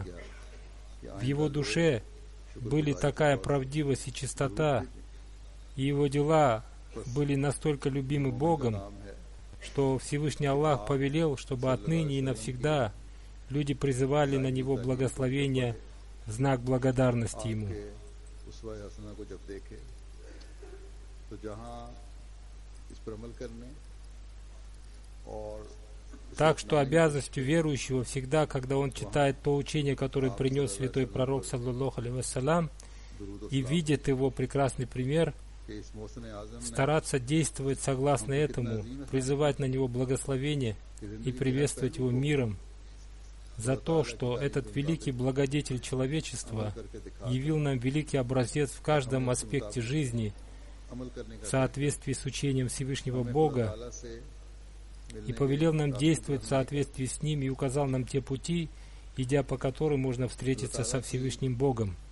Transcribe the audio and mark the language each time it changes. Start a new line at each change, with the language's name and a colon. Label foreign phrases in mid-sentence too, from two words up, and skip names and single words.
Russian: В его душе были такая правдивость и чистота, и его дела были настолько любимы Богом, что Всевышний Аллах повелел, чтобы отныне и навсегда люди призывали на него благословения в знак благодарности ему.
Urdu: اسوۂ حسنہ کو جب دیکھے تو جہاں اس پر عمل کرنے اور
Russian: Так что обязанностью верующего всегда, когда он читает то учение, которое принес святой пророк,
Arabic: صلى الله عليه وسلم,
Russian: и видит его прекрасный пример, стараться действовать согласно этому, призывать на него благословение и приветствовать его миром за то, что этот великий благодетель человечества явил нам великий образец в каждом аспекте жизни в соответствии с учением Всевышнего Бога, и повелел нам действовать в соответствии с ним и указал нам те пути, идя по которым можно встретиться со Всевышним Богом.